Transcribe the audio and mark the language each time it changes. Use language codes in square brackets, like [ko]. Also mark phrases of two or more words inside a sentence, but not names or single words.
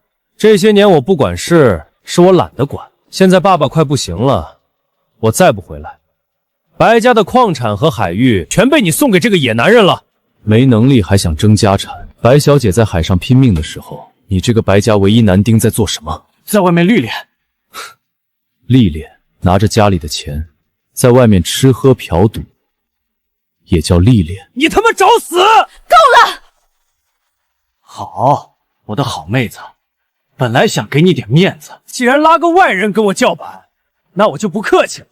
[zh] 這些年我不管事，是我懶得管。現在爸爸快不行了，我再不回來，白家的礦產和海域全被你送給這個野男人了。沒能力還想爭家產，白小姐在海上拼命的時候，你這個白家唯一男丁在做什麼？在外面歷練。歷練？拿着家裡的錢，在外面吃喝嫖賭，也叫歷練？你他媽找死！夠了！好，我的好妹子，本來想給你點面子，既然拉個外人跟我叫板，那我就不客氣了。